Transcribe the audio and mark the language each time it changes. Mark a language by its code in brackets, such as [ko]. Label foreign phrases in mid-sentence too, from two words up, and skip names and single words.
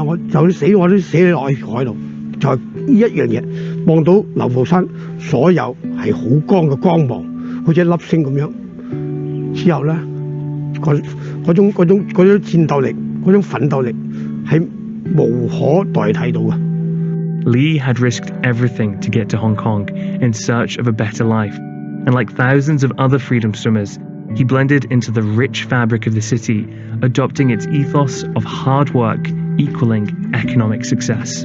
[yue] 我就算死我都死落去海度。就係呢一樣嘢，望到流浮山所有係好光嘅光芒，好似一粒星咁樣。之後咧，嗰種戰鬥力、嗰種奮鬥力係無可代替到嘅。 [en] Lee had risked everything to get to Hong Kong in search of a better life, and like thousands of other freedom swimmers, he blended into the rich fabric of the city, adopting its ethos of hard work equaling economic success.